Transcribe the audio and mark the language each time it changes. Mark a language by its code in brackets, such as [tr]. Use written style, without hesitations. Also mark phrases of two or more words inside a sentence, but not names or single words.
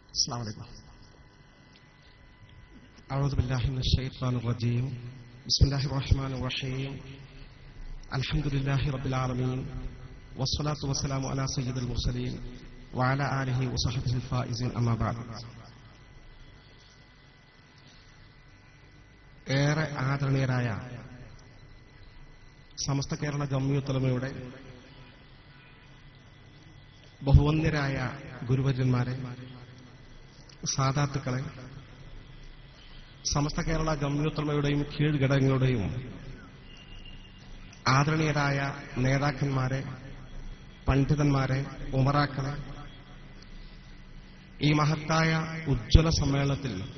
[ar] السلام عليكم. أعوذ بالله من الشيطان الرجيم. بسم الله الرحمن الرحيم. الحمد لله رب العالمين والصلاة والسلام على سيد المرسلين وعلى آله وصحبه الفائزين أما بعد. [ml] ഏറെ ആദരണീയരായ സമസ്ത കേരള ജംഇയ്യത്തുൽ ഉലമയുടെ ബഹുവന്യരായ ഗുരുവര്യന്മാരെ, സാദാത്തുക്കളെ, സമസ്ത കേരള ജംഇയ്യത്തുൽ ഉലമയുടെയും കീഴ്ഘടകങ്ങളുടെയും ആദരണീയരായ നേതാക്കന്മാരെ, പണ്ഡിതന്മാരെ, ഉമറാക്കളെ, ഈ മഹത്തായ ഉജ്ജ്വല സമ്മേളനത്തിൽ